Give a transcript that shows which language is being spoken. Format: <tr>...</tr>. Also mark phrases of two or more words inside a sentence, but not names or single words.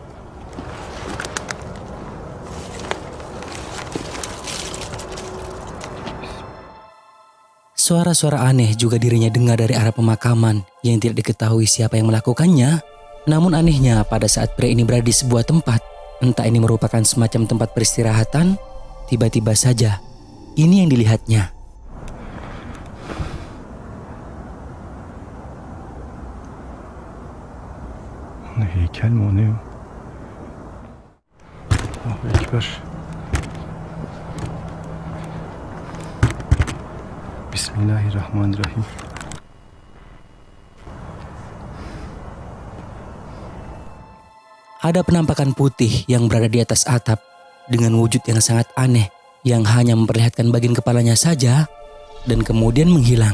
<id>Suara-suara aneh juga dirinya dengar dari arah pemakaman yang tidak diketahui siapa yang melakukannya. Namun anehnya pada saat pria ini berada di sebuah tempat, entah ini merupakan semacam tempat peristirahatan, tiba-tiba saja ini yang dilihatnya.</id> <tr>Heykel mi o ne?</tr> <ar>الله أكبر. بسم الله الرحمن الرحيم.</ar> <id>Ada penampakan putih yang berada di atas atap dengan wujud yang sangat aneh yang hanya memperlihatkan bagian kepalanya saja dan kemudian menghilang.</id>